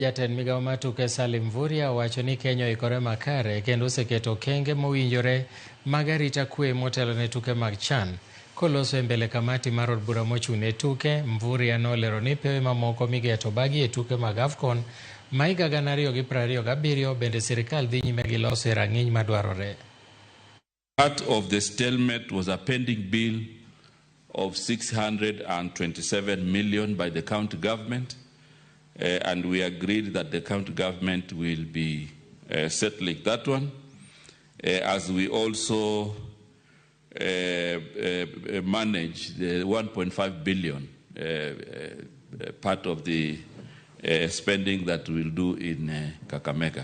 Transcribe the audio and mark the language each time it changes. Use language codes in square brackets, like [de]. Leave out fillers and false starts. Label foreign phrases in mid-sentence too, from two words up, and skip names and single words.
[luo] Jatend migawo mar tuke Mvurya wacho ni Kenya oikore makare kendo oseketo okenge mowinjore mag arita kwee motelone tuke mag CHAN. Koloso e mbele kamati mar od bura mochung'ne tuke, Mvurya nolero ni pewe mamoko migeto bagi e tuke mag AFCON ma higa 2027 bende sirikal dhi nyime gi loso e rang'iny madwarore. [en] Part of the stalemate was a pending bill of 627 million by the county government. And we agreed that the county government will be settling that one, as we also manage the 1.5 billion part of the spending that we'll do in Kakamega.